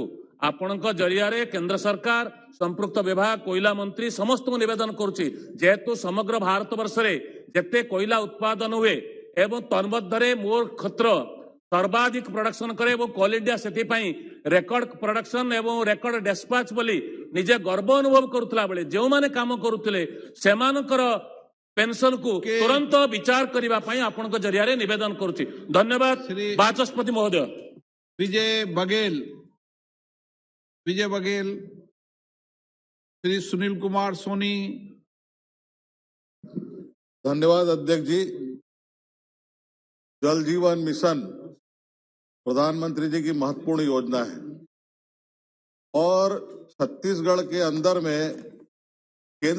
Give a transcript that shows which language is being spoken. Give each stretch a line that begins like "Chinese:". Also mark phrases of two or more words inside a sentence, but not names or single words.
Odia: ଆପଣଙ୍କ ଜରିଆରେ କେନ୍ଦ୍ର ସରକାର ସମ୍ପୃକ୍ତ ବିଭାଗ କୋଇଲା ମନ୍ତ୍ରୀ ସମସ୍ତଙ୍କୁ ନିବେଦନ କରୁଛି, ଯେହେତୁ ସମଗ୍ର ଭାରତ ବର୍ଷରେ ଯେତେ କୋଇଲା ଉତ୍ପାଦନ ହୁଏ ଏବଂ ତନ୍ମଧ୍ୟରେ ମୋର କ୍ଷେତ୍ର ସର୍ବାଧିକ ପ୍ରଡକ୍ସନ करे ଏବଂ କୋଲ୍ ଇଣ୍ଡିଆ ସେଥିପାଇଁ
English: record production
Odia: ଏବଂ
English: record despatch
Odia: ବୋଲି ନିଜେ ଗର୍ବ ଅନୁଭବ କରୁଥିଲା ବେଳେ ଯେଉଁମାନେ କାମ କରୁଥିଲେ ସେମାନଙ୍କର ପେନସନକୁ ତୁରନ୍ତ ବିଚାର କରିବା ପାଇଁ ଆପଣଙ୍କ ଜରିଆରେ ନିବେଦନ କରୁଛି। ଧନ୍ୟବାଦ ବାଚସ୍ପତି ମହୋଦୟ।
Hindi: विजय बघेल, श्री सुनील कुमार सोनी। धन्यवाद अध्यक्ष जी। जल जीवन मिशन प्रधानमंत्री जी की महत्वपूर्ण योजना है और छत्तीसगढ़ के अंदर में केंद्र